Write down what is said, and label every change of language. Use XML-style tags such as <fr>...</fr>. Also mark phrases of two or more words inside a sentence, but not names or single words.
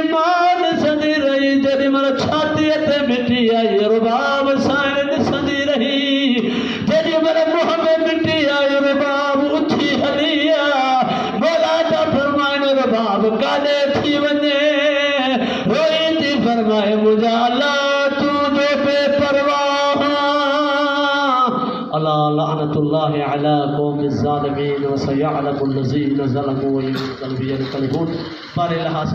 <sd>मां ॾिसंदी रही जेॾी महिल छातीअ ते मिटी आई रुबाब साईं ॾिसंदी रही जेॾी महिल मुंहं में मिटी आई रुबाब उथी हली मौला जा फरमाइनि रुबाब काॾे थी वञे रोई थी फरमाए मुंहिंजा अल्लाह तूं जो बेपरवाह</sd> <ar>ألا لعنة الله على القوم الظالمين وسيعلم الذين ظلموا وينقلبون.</ar>